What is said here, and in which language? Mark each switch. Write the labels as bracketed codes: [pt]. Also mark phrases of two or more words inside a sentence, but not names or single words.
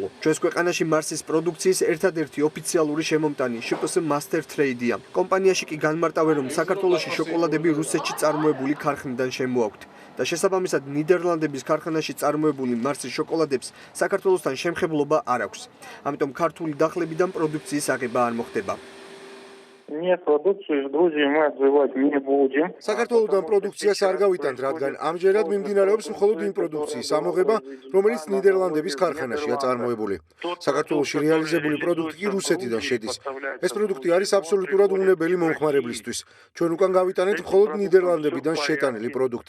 [ka] ჩვენს ქვეყანაში Mars-ის პროდუქციის ერთადერთი ოფიციალური შემომტანი შპს Master Trade-ია. კომპანიაში კი განმარტავენ, რომ საქართველოში შოკოლადები რუსეთში წარმოებული ქარხნიდან შემოაქვთ და შესაბამისად ნიდერლანდების ქარხანაში წარმოებული Mars-ის შოკოლადებს საქართველოსთან შემხებლობა არ აქვს. ამიტომ ქართული დახლებიდან პროდუქციის აღება არ მოხდება. [ru] Нет продукции, друзья, мы отзывать не будем. [ka] საქართველოდან პროდუქციას არ გავიტანთ, რადგან ამჯერად მიმდინარეობს მხოლოდ იმ პროდუქციის ამოღება, რომელიც ნიდერლანდების ქარხანაშია წარმოებული. საქართველოში რეალიზებული პროდუქტი კი რუსეთიდან შედის. ეს პროდუქტი არის აბსოლუტურად უნებელი მომხმარებლისთვის. ჩვენ უკან გავიტანეთ მხოლოდ ნიდერლანდებიდან შეტანილი პროდუქტი.